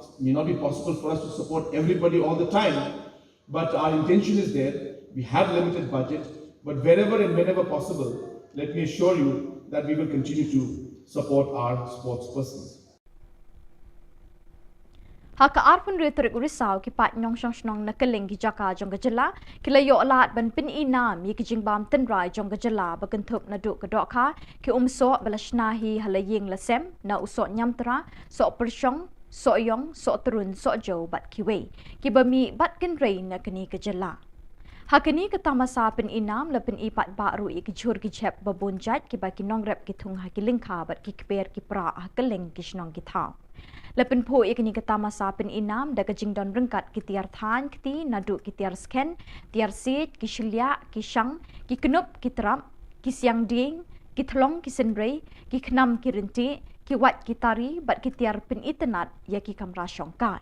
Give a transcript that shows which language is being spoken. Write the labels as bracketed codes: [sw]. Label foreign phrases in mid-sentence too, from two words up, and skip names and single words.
[en] It may not be possible for us to support everybody all the time, but our intention is there. We have limited budget, but wherever and whenever possible, let me assure you that we will continue to support our sports persons. [kha] Haka arpun retorik risau ki pat nyong shong shnong na keleng ki jaka jong gajela kila yo alat ban pin inam yi ki jingbam tenrai jong gajela bakentup na duk kedok ka ki umso balashnahi halaying lasem na usok nyamtra so persyong so yong so turun so jo bat kiwe ki bami bat kenrei na kini gajela. Hakini ketamasa pin inam le pin ipat baru i kejur ki jep babunjat ki baki nongrep ki tung ha ki lingka bat ki kper ki pra ha keleng ki shnong ki thau. Lepin po ikini ketamasa pin inam da kejing don rengkat ki tiar than kti nadu ki tiar sken tiar sit ki shilya ki shang ki kenup ki terap ki siang ding ki thlong ki senrei ki khnam ki rinti ki wat ki tari bat ki tiar pin itenat ya ki kamra shongkai.